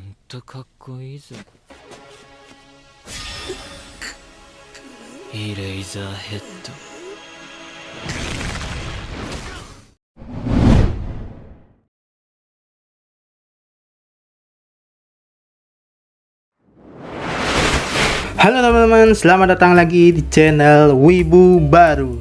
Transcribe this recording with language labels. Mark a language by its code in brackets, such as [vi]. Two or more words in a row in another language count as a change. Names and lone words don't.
[ja] とかっこいいぞ。イレイザーヘッド。 [id] Halo teman-teman, selamat datang lagi di channel Wibu Baru.